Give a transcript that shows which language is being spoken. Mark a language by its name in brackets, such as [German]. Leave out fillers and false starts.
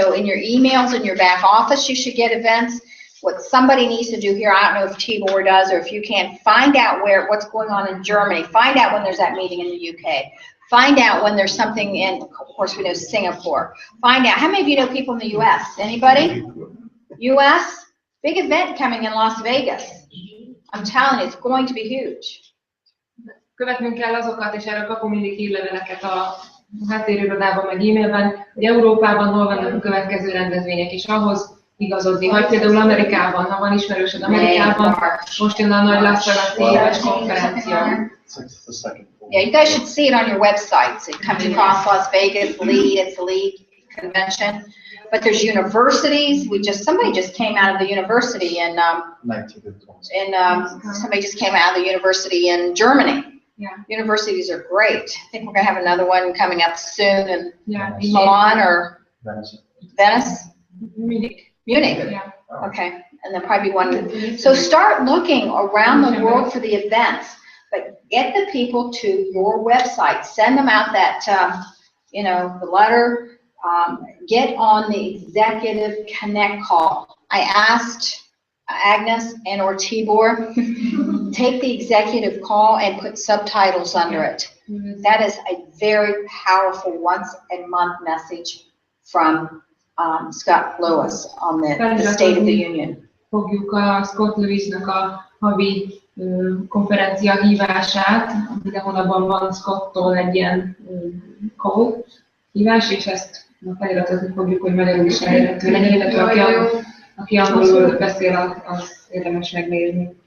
[English] So in your emails in your back office, you should get events. What somebody needs to do here, I don't know if Tibor does or if you can, find out what's going on in Germany. Find out when there's that meeting in the UK. Find out when there's something in, of course we know Singapore. Find out, how many of you know people in the US? Anybody? US? Big event coming in Las Vegas. I'm telling you, it's going to be huge. [Hungarian] Követnünk kell azokat, és erről kapunk mindig hírleveleket a háttérirodában, meg e-mailben, hogy Európában hol vannak a következő rendezvények, és ahhoz igazodni. Vagy például Amerikában, ha van ismerősöd Amerikában, most jön a nagy Las Vegas-i éves konferencia. [English] Yeah, you guys should see it on your website. So it comes across Las Vegas, it's the lead convention. But there's universities. Somebody just came out of the university in somebody just came out of the university in Germany. Yeah. Universities are great. I think we're gonna have another one coming up soon in Milan or Venice. Munich. Yeah. Okay, and there'll probably be one. So start looking around the world for the events, but get the people to your website. Send them out that, the letter. Get on the executive connect call. I asked Agnes and or Tibor, take the executive call and put subtitles under it. That is a very powerful once a month message from Scott Lewis on the State of the Union. [Hungarian] Fogjuk a Scott Lewisnak a havi konferencia hívását, minden hónapban van Scott-tól egy ilyen call hívás, és ezt feliratozni fogjuk, hogy magyarul is elérhető legyen, illetve aki angolul beszél, az érdemes megnézni.